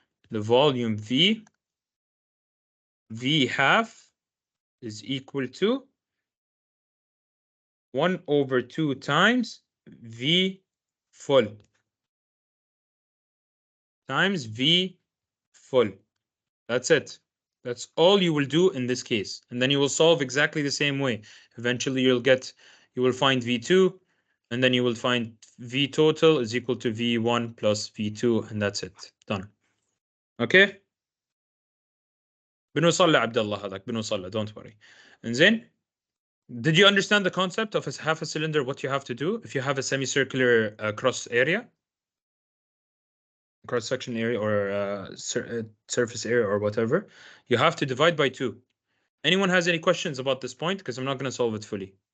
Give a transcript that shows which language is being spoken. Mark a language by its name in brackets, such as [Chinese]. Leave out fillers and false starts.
[English] The volume V half is equal to 1/2 times V full times V full. That's it. That's all you will do in this case. And then you will solve exactly the same way. Eventually you will find V2, and then you will find V total is equal to V1 plus V2, and that's it. Done. Okay? [Arabic] بنوصل لعبد الله هذاك بنوصل له, [English] don't worry. And then, did you understand the concept of a half a cylinder, what you have to do if you have a semicircular cross area? Cross-section area or surface area or whatever, you have to divide by 2. Anyone has any questions about this point? Because I'm not going to solve it fully.